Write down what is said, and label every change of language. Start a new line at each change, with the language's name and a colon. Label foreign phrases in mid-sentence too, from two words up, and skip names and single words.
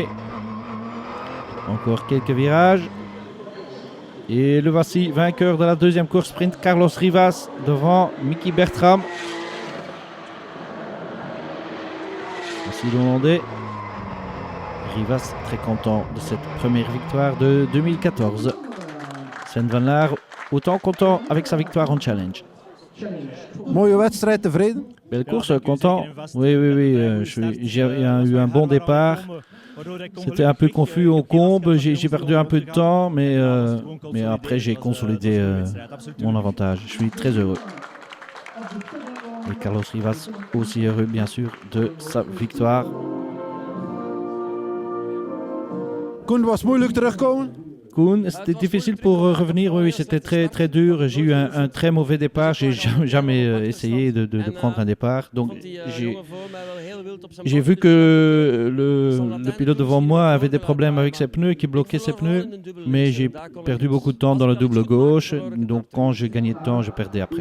French: Encore quelques virages. Et le voici, vainqueur de la 2e course sprint, Carlos Rivas devant Mickey Bertram. Voici le Hollandais. Rivas très content de cette première victoire de 2014. Sven Van Laar autant content avec sa victoire en challenge.
Dutch: Mooie wedstrijd, tevreden?
French: Belle course, content. Oui. J'ai eu un bon départ. C'était un peu confus au combe. J'ai perdu un peu de temps, mais après j'ai consolidé mon avantage. Je suis très heureux. Et Carlos Rivas aussi heureux, bien sûr, de sa victoire.
Dutch: Koen, was moeilijk terugkomen?
French: Koen, c'était difficile pour revenir. Oui, c'était très dur. J'ai eu un très mauvais départ. J'ai jamais essayé de prendre un départ. Donc j'ai vu que le pilote devant moi avait des problèmes avec ses pneus, qui bloquait ses pneus. Mais j'ai perdu beaucoup de temps dans le double gauche. Donc quand je gagnais de temps, je perdais après.